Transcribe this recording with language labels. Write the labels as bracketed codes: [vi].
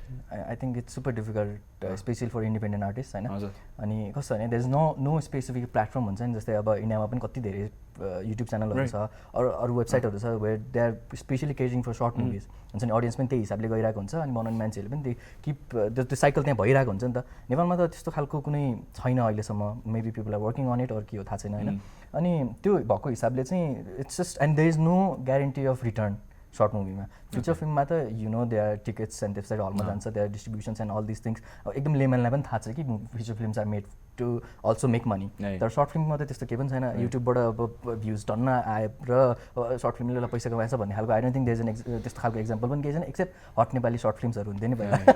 [en] I think it's super difficult, especially for independent artists हैन. [ne] अनि कस्तो भने [en] there's no specific platform [ne] हुन्छ नि जस्तै अब इन्डियामा पनि कति धेरै युट्युब च्यानलहरू छ अरू वेबसाइटहरू छ [en] where they are specially catering for short movies. [ne] हुन्छ नि अडियन्स पनि त्यही हिसाबले गइरहेको हुन्छ अनि बनाउने मान्छेहरूले पनि त्यो साइकल त्यहाँ भइरहेको हुन्छ नि त. नेपालमा त त्यस्तो खालको कुनै छैन अहिलेसम्म. [en] maybe people are working on it [ne] or के हो थाहा छैन हैन. अनि त्यो भएको हिसाबले चाहिँ [en] It's just and there is no guarantee of return short मुभीमा. Feature फिल्ममा त you know they are tickets and website [ne] हलमा जान्छ [en] they are distributions and all this things [ne] एकदम लेमनलाई पनि थाहा छ कि [en] Feature films are made to also make money. [ne] तर सर्ट फिल्ममा त त्यस्तो केही पनि छैन. युट्युबबाट अब भ्युज टन्न आयो र सर्ट फिल्मले पैसा कमाएछ भन्ने खालको [en] I don't think there is [ne] त्यस्तो खालको एक्जाम्पल पनि केही छैन एक्सेप्ट हट नेपाली सर्ट फिल्म्सहरू हुन्थ्यो नि भयो.